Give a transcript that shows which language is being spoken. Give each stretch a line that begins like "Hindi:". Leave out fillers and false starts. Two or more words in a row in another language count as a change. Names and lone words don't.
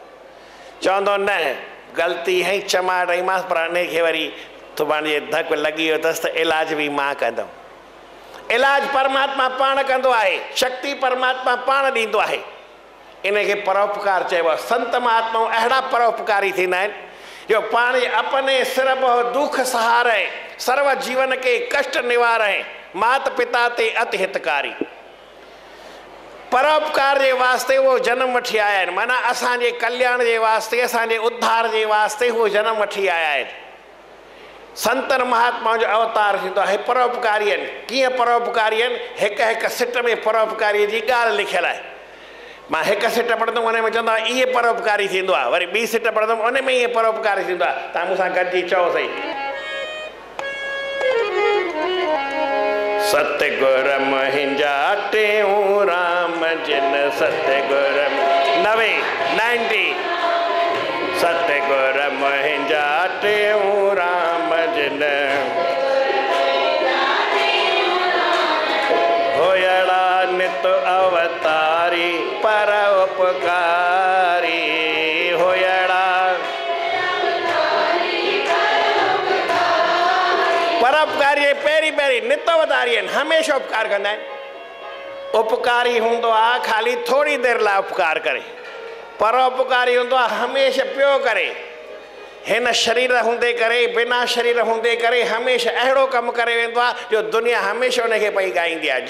Sindhi: चवंदो न ग़लती हई चमाट हईमांसि, पर हिनखे वरी सुभाणे धकु लॻी वियो अथसि त इलाज बि मां कंदुमि। इलाज परमात्मा पाण कंदो आहे, शक्ति परमात्मा पाण ॾींदो आहे। इनखे परोपकार चइबो आहे। संत महात्माऊं अहिड़ा परोपकारी थींदा आहिनि जो पाण
Hindi: अपने सिर बहु दुख सहारे, सर्व जीवन के कष्ट निवारे, मात पिता ते अति हितकारी।
Sindhi: परोपकार जे वास्ते उहो जन्म वठी आया आहिनि, माना असांजे कल्याण जे वास्ते, असांजे उद्धार जे वास्ते उहो जन्म वठी आया आहिनि। संतन महात्माउनि जो अवतार थींदो आहे। परोपकारी आहिनि। कीअं परोपकारी आहिनि? हिकु हिकु सिट में परोपकारीअ जी ॻाल्हि लिखियलु आहे। मां हिकु सिट पढ़ंदुमि उन में चवंदो आहे इहे परोपकारी थींदो आहे, वरी ॿी सिट पढ़ंदुमि उन में इहे परोपकारी थींदो आहे। तव्हां मूंसां गॾिजी चओ सही। सतगुर मुंहिंजा टेऊं राम जिन सतगुर 90 सतगुर मुंहिंजा टेऊं राम जिन होयड़ा नित अवतारी परोपकारी। होयड़ा परोपकारी पहिरीं नित अवतारी आहिनि, हमेशह उपकार कंदा आहिनि। उपकारी हूंदो आहे ख़ाली थोरी देरि लाइ उपकार करे, परोपकारी हूंदो आहे हमेशह पियो करे। हिन शरीर हूंदे करे, बिना शरीर हूंदे करे हमेशह अहिड़ो कमु करे वेंदो आहे जो दुनिया हमेशह उनखे पई ॻाईंदी आहे।